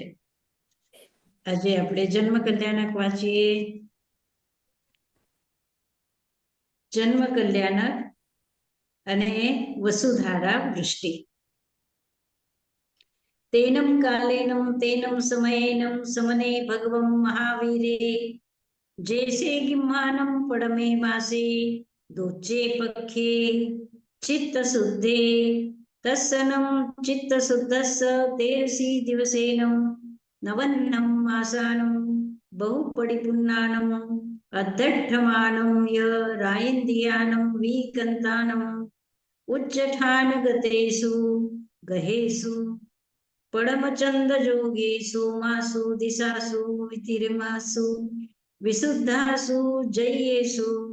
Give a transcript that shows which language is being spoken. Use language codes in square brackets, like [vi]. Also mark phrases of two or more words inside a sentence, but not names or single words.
[gu] આજે આપણે જન્મ કલ્યાણક વાંચીએ. જન્મ કલ્યાણક અને વસુધારા વૃષ્ટિ. [pra] તેનમ કાલેનમ તેનમ સમયેનમ સમને ભગવમ મહાવીરે जैसे गिम्हानम पड़मे मासे दोचे पक्षे चित्त शुद्धे तस्सनम चित्त शुद्धस्स देवसी दिवसेनम नवन्नम मासानम बहुपडिपुन्नानम अद्धठमानम य रायन्दियानम विकंतानम उच्चठान गतेषु गहेषु पड़मचंद जोगेषु मासु दिशासु वितिर्मासु विशुद्धासु जयेषु